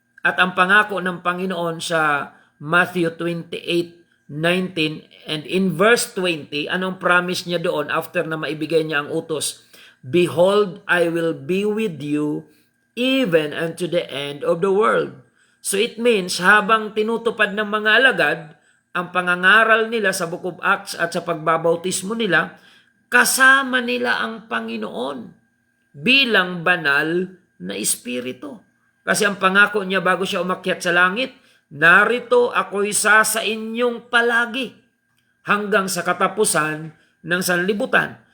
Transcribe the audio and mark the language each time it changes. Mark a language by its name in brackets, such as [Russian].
[Filipino] At ang pangako ng Panginoon sa Matthew 28:19 [English] and in verse 20, [Filipino] anong promise niya doon after na maibigay niya ang utos? [English] Behold, I will be with you even unto the end of the world. So it means, [Filipino] habang tinutupad ng mga alagad ang pangangaral nila sa Book of Acts at sa pagbabautismo nila, kasama nila ang Panginoon bilang banal na espiritu. Kasi ang pangako niya bago siya umakyat sa langit, narito ako'y sa inyong palagi hanggang sa katapusan ng sanlibutan.